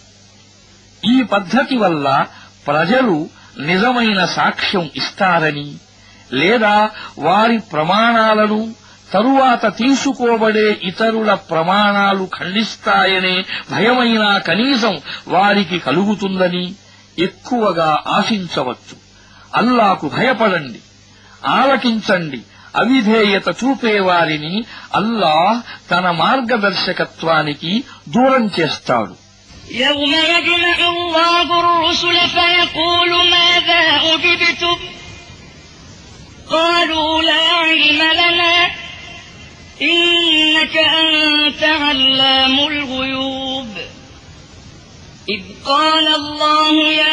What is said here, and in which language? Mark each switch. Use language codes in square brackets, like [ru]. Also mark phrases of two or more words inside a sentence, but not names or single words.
[te] ఈ పద్ధతి వల్ల ప్రజలు నిజమైన సాక్ష్యం ఇస్తారని, లేదా వారి ప్రమాణాలను తరువాత తీసుకోబడే ఇతరుల ప్రమాణాలు ఖండిస్తాయనే భయమైనా కనీసం వారికి కలుగుతుందని ఎక్కువగా ఆశించవచ్చు. అల్లాకు భయపడండి, ఆలకించండి. అవిధేయత చూపేవారిని అల్లాహ్ తన మార్గదర్శకత్వానికి దూరం చేస్తాడు. [ar] يوم يجمع الله الرسل فيقول ماذا أجبتم قالوا لا علم لنا إنك أنت علام الغيوب إذ قال الله يا